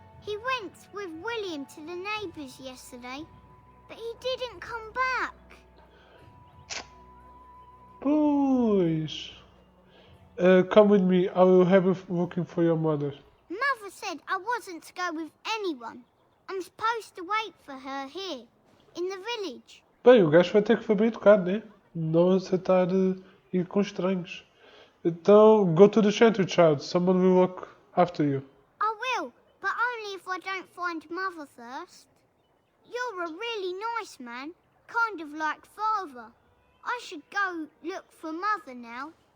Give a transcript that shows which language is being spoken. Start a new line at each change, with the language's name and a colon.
English: He went with William to the neighbours yesterday, but he didn't come back. Pois. Come with me. I will have a looking for your mother. Mother said I wasn't to go with anyone. I'm supposed to wait for her here, in the village.
Portuguese: Bem, o gajo vai ter que foi bem educado, né? Não aceitar ir com estranhos. Então,
English: go to the shanty, child. Someone will look after you. I will, but only if I don't find Mother first. You're a really nice man, kind of like Father. I should go look for Mother now.